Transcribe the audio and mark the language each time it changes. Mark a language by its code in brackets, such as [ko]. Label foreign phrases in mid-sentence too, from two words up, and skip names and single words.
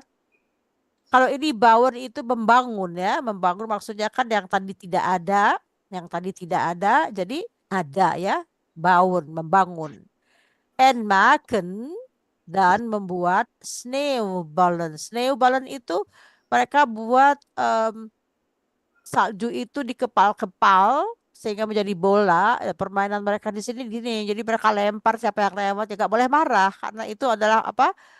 [id] Kalau ini bouwen itu membangun ya, membangun maksudnya kan yang tadi tidak ada, jadi ada ya. Bouwen, membangun. [nl] En maken [id] dan membuat sneeuwballen. Sneeuwballen itu mereka buat salju itu dikepal-kepal sehingga menjadi bola. Permainan mereka di sini gini. Jadi mereka lempar, siapa yang lewat ya nggak boleh marah karena itu adalah apa?